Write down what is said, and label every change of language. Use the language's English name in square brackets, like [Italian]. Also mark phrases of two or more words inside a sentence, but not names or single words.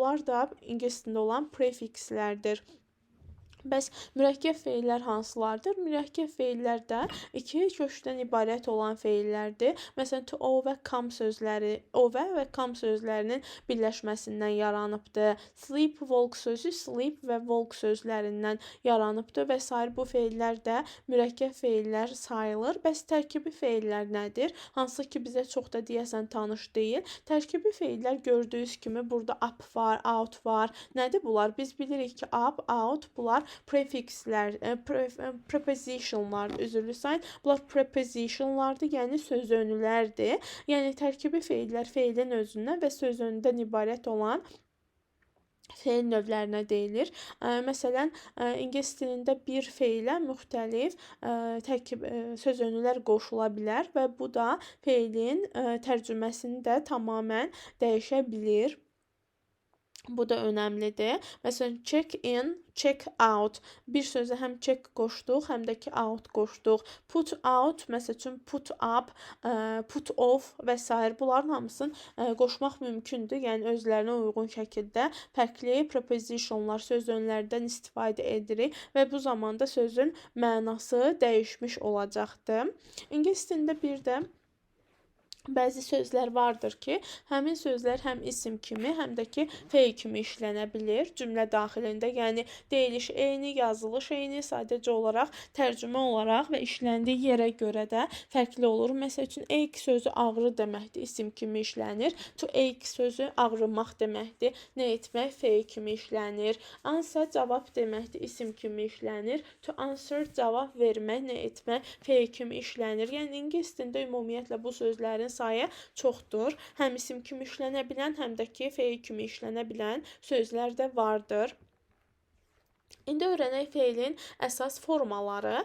[Azerbaijani] Bunlar da ingilis dilində olan prefikslərdir. Bəs mürəkkəb feillər hansılardır? Mürəkkəb feillər də iki kökdən ibarət olan feillərdir. Məsələn, to o və come sözləri, o və come sözlərinin birləşməsindən yaranıbdır. Sleep, walk sözü sleep və walk sözlərindən yaranıbdır və sair bu feillər də mürəkkəb feillər sayılır. Bəs tərkibi feillər nədir? Hansı ki bizə çox da deyəsən tanış deyil. Tərkibi feillər gördüyünüz kimi burada up var, out var. Nədir bunlar? Biz bilirik ki, up, out bunlar prefixlər, prepositionlar, üzrlü sayın. Bunlar prepositionlardır, yəni sözönülərdir. Yəni tərkibi feillər feilin özündən və sözönüdən ibarət olan feil növlərinə deyilir. Məsələn, ingilis dilində bir feilə müxtəlif sözönülər qoşula bilər və bu da feilin tərcüməsini də tamamilə dəyişə bilir. Bu da önəmlidir. Məsələn, [English] check in, check out. [Azerbaijani] Bir sözə həm check qoşduq, həm də ki out qoşduq. [English] Put out, [Azerbaijani] məsəl üçün [English] put up, put off [Azerbaijani] və s. bunların hamısını qoşmaq mümkündür. Yəni özlərinə uyğun şəkildə fərqli prepositionlar, sözönlərdən istifadə edirik və bu zamanda sözün mənası dəyişmiş olacaqdır. İngilis dilində bir də bəzi sözlər vardır ki, həmin sözlər həm isim kimi, həm də ki feil kimi işlənə bilir cümlə daxilində. Yəni deyiliş eyni, yazılış eyni, sadəcə olaraq tərcümə olaraq və işləndiyi yerə görə də fərqli olur. Məsəl üçün ache sözü ağrı deməkdir, isim kimi işlənir. [English] To ache [Azerbaijani] sözü ağrımaq deməkdir, nə etmək feil kimi işlənir. Answer cavab deməkdir, isim kimi işlənir. [English] To answer [Azerbaijani] cavab vermək, nə etmək feil kimi işlənir. Yəni ingilis dilində ümumiyyətlə bu sözlərin sayı çoxdur. Həm isim kimi işlənə bilən, həm də ki feil kimi işlənə bilən sözlər də vardır. İndi öyrənək feilin əsas formaları.